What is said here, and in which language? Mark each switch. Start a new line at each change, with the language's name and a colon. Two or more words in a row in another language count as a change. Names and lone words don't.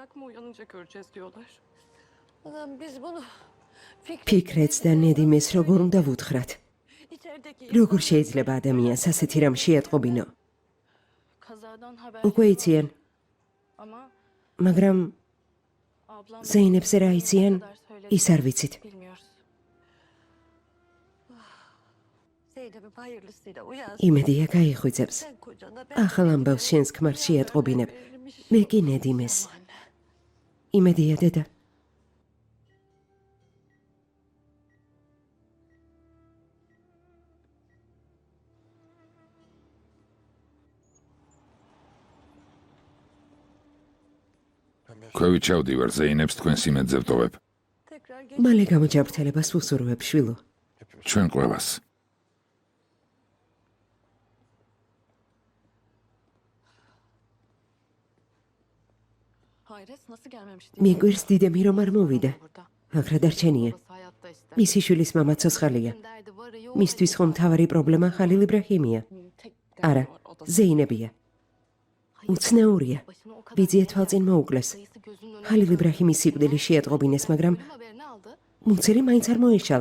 Georgian: ფიქრეთს და ნედიმეს როგორ უნდა ვუთხრათ? როგორ შეიძლება ადამიანს ასეთი რამ შეატყობინო? უკვე იციან. მაგრამ ზეინებს რა იციან, ის არ ვიცით.
Turkish: Zeynep'im hayırlısıyla uyansın.
Georgian: იმედია გაიღვიძებს.
Turkish: Sen kocana
Georgian: ახალ ამბავს შენს ქმარს შეატყობინებ. მე კი ნედიმეს. იმედია დედა. ქვევით ჩავდივარ, ზეინებს თქვენს იმედზე ვტოვებ.
Turkish: tekrar geç.
Georgian: მალე გამოჯანმრთელებას ვუსურვებ, შვილო. ჩვენ ყველას.
Turkish: Hayret nasıl gelmemiş
Georgian: მიგვირს დიდემი რომ არ მოვიდა. მაგრა დარჩენია. მისი შვილის მამა ცოცხალია. მისთვის ხომ მთავარი პრობლემა ხალილ იბრაჰიმია? არა, ზეინებია. უცნაურია. ბიძია თვალწინ მოუკლეს. ხალილ იბრაჰიმის სიკვდილი შეატყობინეს, მაგრამ მუცელი მაინც არ მოეშალა.